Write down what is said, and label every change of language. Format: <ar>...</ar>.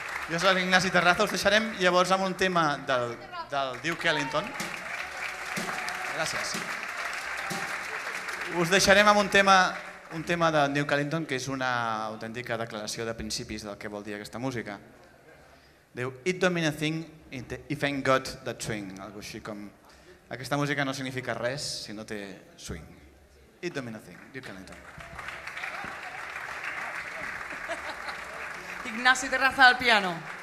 <ca>Jo soc l'Ignasi Terraza, us deixarem llavors amb un tema del Duke Ellington. Gràcies. Us deixarem amb un tema de Duke Ellington que és una autèntica declaració de principis del que vol dir aquesta música.</ca> <en>Diu, it don't mean a thing if ain't got that swing.</en> <ca>Algo així com, aquesta música no significa res si no té swing. It don't mean a thing, Duke Ellington. Ignacio Terraza al piano.</ca>